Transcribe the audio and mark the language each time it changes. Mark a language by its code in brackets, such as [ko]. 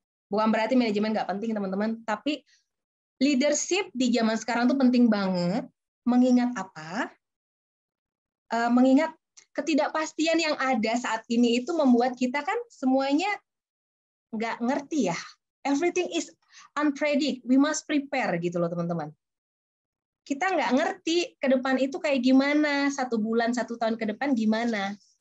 [id] Bukan berarti manajemen nggak penting, teman-teman. Tapi leadership di zaman sekarang tuh penting banget. Mengingat apa? Mengingat ketidakpastian yang ada saat ini itu membuat kita kan semuanya nggak ngerti ya. [en] Everything is unpredict. We must prepare [id] gitu loh teman-teman. Kita nggak ngerti ke depan itu kayak gimana, 1 bulan, 1 tahun ke depan gimana.